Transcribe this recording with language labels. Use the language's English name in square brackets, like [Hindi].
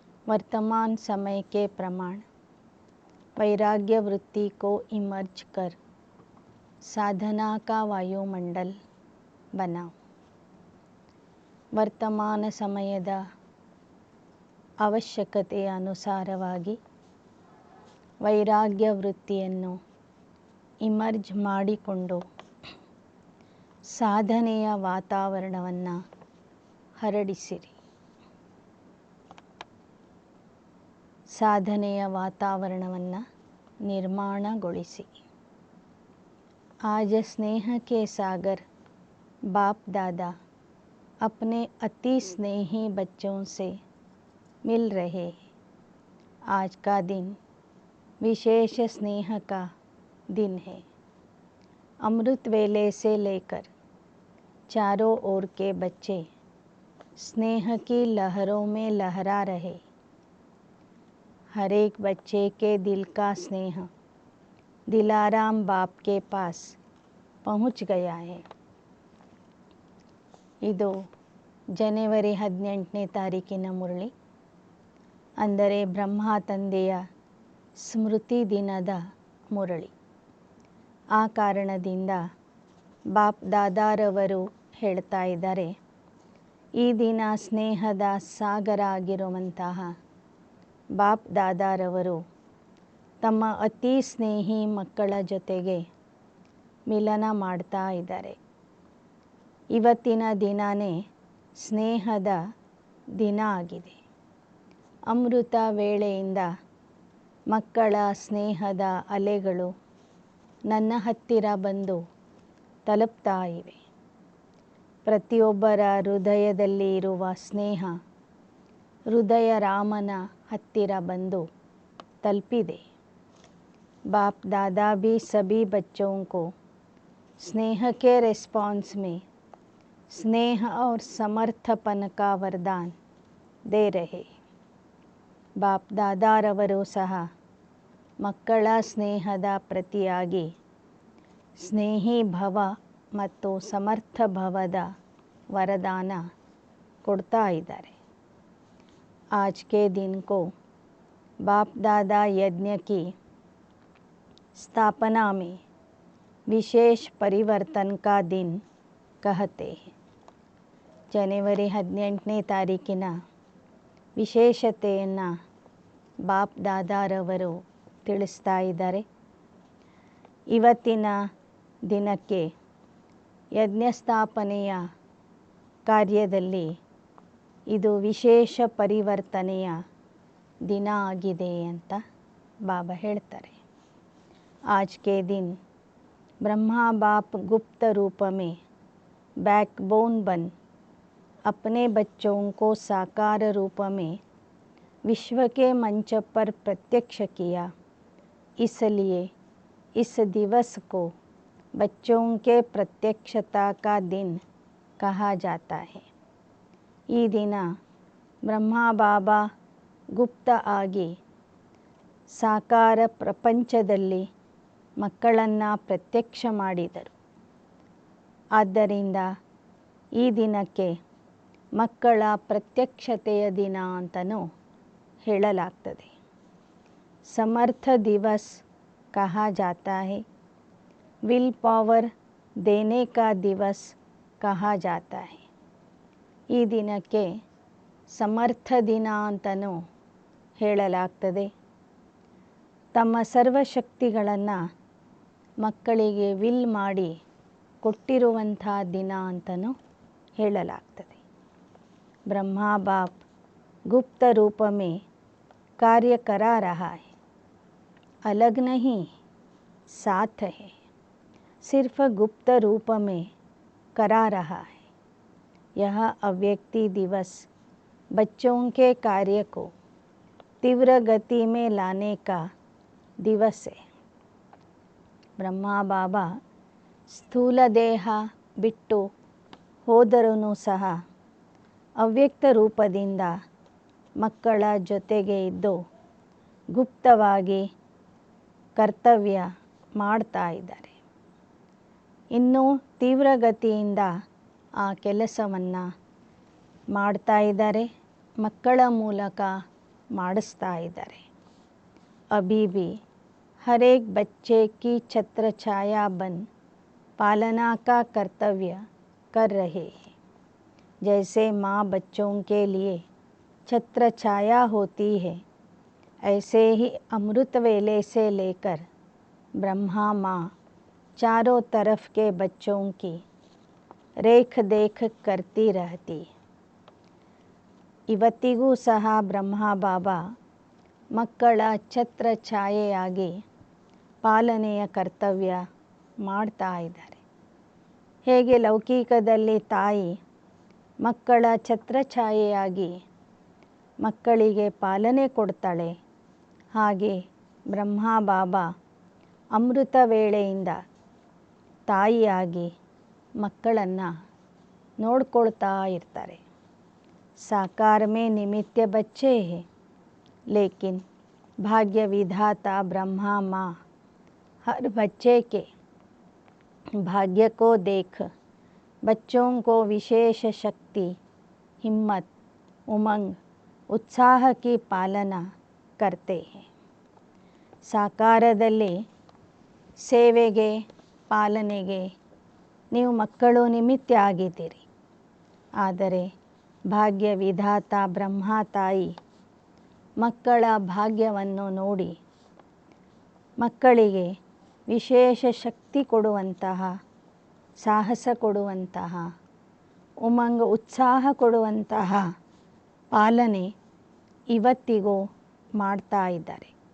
[Hindi] वर्तमान समय के प्रमाण वैराग्य वृत्ति को इमर्ज कर साधना का वायुमंडल बनाओ. [Kannada] ವರ್ತಮಾನ ಸಮಯದ ಅವಶ್ಯಕತೆಯ ಅನುಸಾರವಾಗಿ ವೈರಾಗ್ಯ ವೃತ್ತಿಯನ್ನು ಇಮರ್ಜ್ ಮಾಡಿಕೊಂಡು ಸಾಧನೆಯ ವಾತಾವರಣವನ್ನು ಹರಡಿಸಿರಿ. ಸಾಧನೆಯ ವಾತಾವರಣವನ್ನು ನಿರ್ಮಾಣಗೊಳಿಸಿ. [Hindi] आज स्नेह के सागर बाप दादा अपने अति स्नेही बच्चों से मिल रहे. आज का दिन विशेष स्नेह का दिन है. अमृत वेले से लेकर चारों ओर के बच्चे स्नेह की लहरों में लहरा रहे. हर एक बच्चे के दिल का स्नेह दिलाराम बाप के पास पहुँच गया है. [Kannada] ಇದು ಜನವರಿ 18ನೇ ತಾರೀಕಿನ ಮುರಳಿ, ಅಂದರೆ ಬ್ರಹ್ಮ ತಂದೆಯ ಸ್ಮೃತಿ ದಿನದ ಮುರಳಿ. ಆ ಕಾರಣದಿಂದ ಬಾಪ್ ದಾದಾರವರು ಹೇಳ್ತಾ ಇದ್ದಾರೆ, ಈ ದಿನ ಸ್ನೇಹದ ಸಾಗರ ಆಗಿರುವಂತಹ ಬಾಪ್ ದಾದಾರವರು ತಮ್ಮ ಅತಿ ಸ್ನೇಹಿ ಮಕ್ಕಳ ಜೊತೆಗೆ ಮಿಲನ ಮಾಡ್ತಾ ಇದ್ದಾರೆ. ಇವತ್ತಿನ ದಿನವೇ ಸ್ನೇಹದ ದಿನ ಆಗಿದೆ. ಅಮೃತ ವೇಳೆಯಿಂದ ಮಕ್ಕಳ ಸ್ನೇಹದ ಅಲೆಗಳು ನನ್ನ ಹತ್ತಿರ ಬಂದು ತಲುಪ್ತಾ ಇವೆ. ಪ್ರತಿಯೊಬ್ಬರ ಹೃದಯದಲ್ಲಿ ಇರುವ ಸ್ನೇಹ ಹೃದಯ ರಾಮನ ಹತ್ತಿರ ಬಂದು ತಲುಪಿದೆ. [Hindi] बाप दादा भी सभी बच्चों को स्नेह के रिस्पॉन्स में स्नेह और समर्थपन का वरदान दे रहे. [Kannada] बाप दादारವರು ಸಹ ಮಕ್ಕಳ ಸ್ನೇಹದ ಪ್ರತಿಯಾಗಿ ಸ್ನೇಹಿ ಭವ ಮತ್ತು ಸಮರ್ಥ ಭವದ ವರದಾನ ಕೊಡ್ತಾ ಇದ್ದಾರೆ. [Hindi] आज के दिन को बाप दादा यज्ञ की स्थापना में विशेष परिवर्तन का दिन कहते हैं. [Kannada] ಜನವರಿ 18ನೇ ತಾರೀಕಿನ ವಿಶೇಷತೆಯನ್ನು ಬಾಪ್ ದಾದಾರವರು ತಿಳಿಸ್ತಾ ಇದ್ದಾರೆ. ಇವತ್ತಿನ ದಿನಕ್ಕೆ ಯಜ್ಞ ಸ್ಥಾಪನೆಯ ಕಾರ್ಯದಲ್ಲಿ ಇದು ವಿಶೇಷ ಪರಿವರ್ತನೆಯ ದಿನ ಆಗಿದೆ ಅಂತ ಬಾಬಾ ಹೇಳ್ತಾರೆ. [Hindi] आज के दिन ब्रह्मा बाप गुप्त रूप में बैकबोन बन अपने बच्चों को साकार रूप में विश्व के मंच पर प्रत्यक्ष किया. इसलिए इस दिवस को बच्चों के प्रत्यक्षता का दिन कहा जाता है. [Kannada] ಈ ದಿನ ಬ್ರಹ್ಮ ಬಾಬಾ ಗುಪ್ತ ಆಗಿ ಸಾಕಾರ ಪ್ರಪಂಚದಲ್ಲಿ ಮಕ್ಕಳನ್ನು ಪ್ರತ್ಯಕ್ಷ ಮಾಡಿದರು. ಆದ್ದರಿಂದ ಈ ದಿನಕ್ಕೆ ಮಕ್ಕಳ ಪ್ರತ್ಯಕ್ಷತೆಯ ದಿನ ಅಂತಲೂ ಹೇಳಲಾಗ್ತದೆ. [Hindi] ಸಮರ್ಥ ದಿವಸ್ ಕಹಾ ಜಾತಾ ಹೈ. ವಿಲ್ ಪವರ್ ದೇನೆ ಕಾ ದಿವಸ್ ಕಹಾ ಜಾತಾ ಹೈ. [Kannada] ಈ ದಿನಕ್ಕೆ ಸಮರ್ಥ ದಿನ ಅಂತಲೂ ಹೇಳಲಾಗ್ತದೆ. ತಮ್ಮ ಸರ್ವಶಕ್ತಿಗಳನ್ನು ಮಕ್ಕಳಿಗೆ ವಿಲ್ ಮಾಡಿ ಕೊಟ್ಟಿರುವಂಥ ದಿನ ಅಂತಲೂ ಹೇಳಲಾಗ್ತದೆ. [Hindi] ಬ್ರಹ್ಮ ಬಾಪ್ ಗುಪ್ತ ರೂಪ में कार्य करा रहा है. अलग नहीं, साथ है. सिर्फ गुप्त रूप में करा रहा है. यह अव्यक्ति दिवस बच्चों के कार्य को तीव्र गति में लाने का दिवस है. [Kannada] ಬ್ರಹ್ಮ ಬಾಬಾ ಸ್ಥೂಲ ದೇಹ ಬಿಟ್ಟು ಹೋದರೂ ಸಹ ಅವ್ಯಕ್ತ ರೂಪದಿಂದ ಮಕ್ಕಳ ಜೊತೆಗೆ ಇದ್ದು ಗುಪ್ತವಾಗಿ ಕರ್ತವ್ಯ ಮಾಡ್ತಾ ಇದ್ದಾರೆ. ಇನ್ನೂ ತೀವ್ರಗತಿಯಿಂದ ಆ ಕೆಲಸವನ್ನು ಮಾಡ್ತಾ ಇದ್ದಾರೆ, ಮಕ್ಕಳ ಮೂಲಕ ಮಾಡಿಸ್ತಾ ಇದ್ದಾರೆ. [Hindi] अभी भी हर एक बच्चे की छत्र छाया बन पालना का कर्तव्य कर रहे हैं. जैसे माँ बच्चों के लिए छत्र छाया होती है, ऐसे ही अमृत वेले से लेकर ब्रह्मा माँ चारों तरफ के बच्चों की रेख देख करती रहती. [Kannada] ಇವತ್ತಿಗೂ ಸಹ ಬ್ರಹ್ಮ ಬಾಬಾ ಮಕ್ಕಳ ಛತ್ರ ಛಾಯೆಯಾಗಿ ಪಾಲನೆಯ ಕರ್ತವ್ಯ ಮಾಡ್ತಾ ಇದ್ದಾರೆ. ಹೇಗೆ ಲೌಕಿಕದಲ್ಲಿ ತಾಯಿ ಮಕ್ಕಳ ಛತ್ರಛಾಯೆಯಾಗಿ ಮಕ್ಕಳಿಗೆ ಪಾಲನೆ ಕೊಡ್ತಾಳೆ, ಹಾಗೆ ಬ್ರಹ್ಮ ಬಾಬಾ ಅಮೃತ ವೇಳೆಯಿಂದ ತಾಯಿಯಾಗಿ ಮಕ್ಕಳನ್ನು ನೋಡ್ಕೊಳ್ತಾ ಇರ್ತಾರೆ. [Hindi] साकार में निमित्त बच्चे हैं, लेकिन भाग्य विधाता ब्रह्मा माँ हर बच्चे के भाग्य को देख बच्चों को विशेष शक्ति, हिम्मत, उमंग, उत्साह की पालना करते हैं. [Kannada] ಸಾಕಾರದಲ್ಲಿ ಸೇವೆಗೆ ಪಾಲನೆಗೆ ನೀವು ಮಕ್ಕಳು ನಿಮಿತ್ತ ಆಗಿದ್ದೀರಿ. ಆದರೆ ಭಾಗ್ಯ ವಿಧಾತ ಬ್ರಹ್ಮ ತಾಯಿ ಮಕ್ಕಳ ಭಾಗ್ಯವನ್ನು ನೋಡಿ ಮಕ್ಕಳಿಗೆ ವಿಶೇಷ ಶಕ್ತಿ ಕೊಡುವಂತಹ, ಸಾಹಸ ಕೊಡುವಂತಹ, ಉಮಂಗ ಉತ್ಸಾಹ ಕೊಡುವಂತಹ ಪಾಲನೆ ಇವತ್ತಿಗೂ ಮಾಡ್ತಾ ಇದ್ದಾರೆ.